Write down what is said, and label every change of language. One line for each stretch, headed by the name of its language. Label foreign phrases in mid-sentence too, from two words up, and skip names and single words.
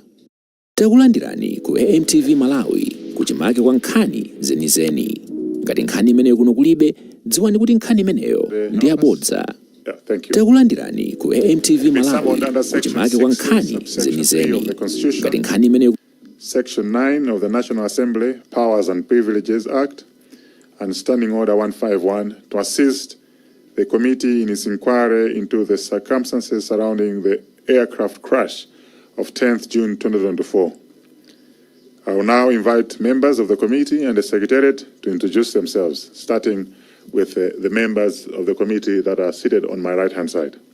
Nyanja: Takulandirani ku AMTV Malawi kuchimake kwa nkhani zenizeni. Ngati nkhani imeneyo kuno kulibe, dziwani kuti nkhani imeneyo ndi yabodza. Takulandirani ku AMTV Malawi kuchimake kwa nkhani zenizeni. Ngati nkhani imeneyo
English: Section 9 of the National Assembly Powers and Privileges Act and Standing Order 151 to assist the committee in its inquiry into the circumstances surrounding the aircraft crash of 10th June 2024. I will now invite members of the committee and the Secretariat to introduce themselves, starting with the members of the committee that are seated on my right-hand side.